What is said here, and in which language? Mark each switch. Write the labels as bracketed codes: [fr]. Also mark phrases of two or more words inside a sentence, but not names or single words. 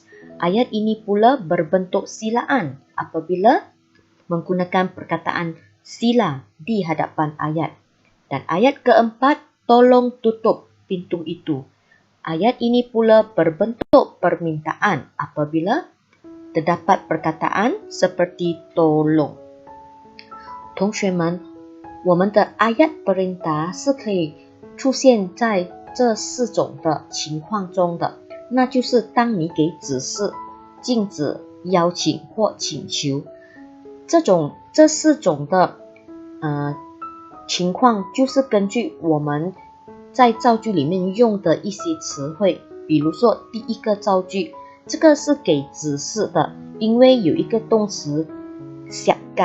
[ms] Ayat ini pula berbentuk silaan apabila menggunakan perkataan sila di hadapan ayat. Dan ayat keempat, tolong tutup pintu itu. Ayat ini pula berbentuk permintaan apabila terdapat perkataan seperti tolong. [zh] 同学们，我们的 [ms] ayat perintah [zh] 是可以出现在这4种的情况中的，那就是当你给指示、禁止、邀请或请求，这4种的情况就是根据我们在造句里面用的一些词汇，比如说第一个造句，这个是给指示的，因为有一个动词siapkan。